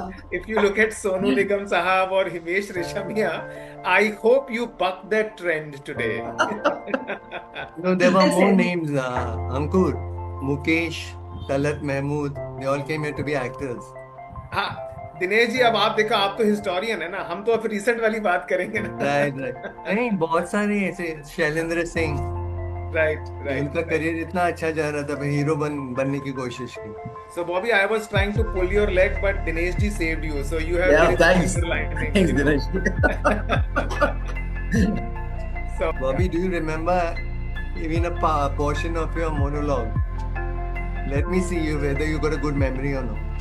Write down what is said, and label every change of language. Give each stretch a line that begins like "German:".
English: if you look at Sonu Nigam Sahab or Himesh Reshammiya, I hope you buck that trend today. No, there were more names. Ankur, Mukesh, Talat Mahmood, they all came here to be actors.
Hindi: हाँ, दिनेश जी, अब आप देखो, आप तो historian है ना, हम तो अब रिसेंट वाली बात करेंगे ना. Right. नहीं, बहुत सारे ऐसे. शैलेंद्र सिंह.
English: Right.
Hindi: उनका करियर इतना अच्छा जा रहा था, फिर हीरो बनने की कोशिश की.
English: So Bobby, I was trying to pull your leg, but Dinesh ji saved you. So you have. Yeah, thanks. Thanks, Dinesh. So Bobby, do you remember even a portion of your monologue? Let me see you whether you got a good memory or not.